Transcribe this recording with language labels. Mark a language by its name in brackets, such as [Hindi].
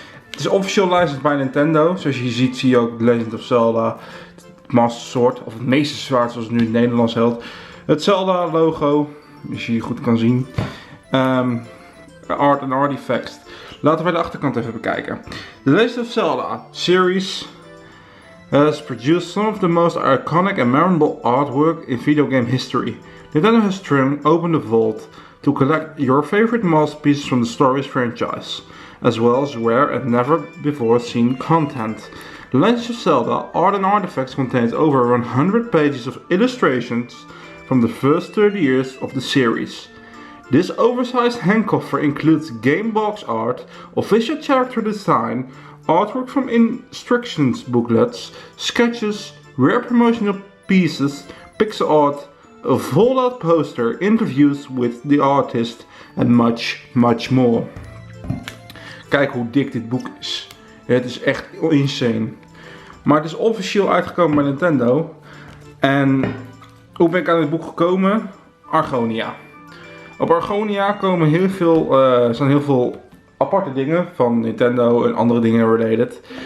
[Dutch] Het is officieel licensed bij Nintendo. Zoals je ziet, zie je ook The Legend of Zelda Master Sword. Of het Meesterzwaard zoals het nu in het Nederlands heet. Het Zelda logo. Als je hier goed kan zien. Art and Artifacts. Laten we de achterkant even bekijken. [English] The Legend of Zelda series has produced some of the most iconic and memorable artwork in video game history. Nintendo has opened the vault to collect your favorite masterpieces from the story's franchise, as well as rare and never before seen content. The Legend of Zelda Art and Artifacts contains over 100 pages of illustrations from the first 30 years of the series. This oversized handcover includes game box art, official character design, artwork from instructions booklets, sketches, rare promotional pieces, pixel art, a fold-out poster, interviews with the artist and much more. [Dutch] Kijk hoe dik dit boek is. Het is echt insane. Maar het is officieel uitgekomen bij Nintendo. En hoe ben ik aan dit boek gekomen? Argonia. Op Argonia komen zijn heel veel aparte dingen van Nintendo en andere dingen related.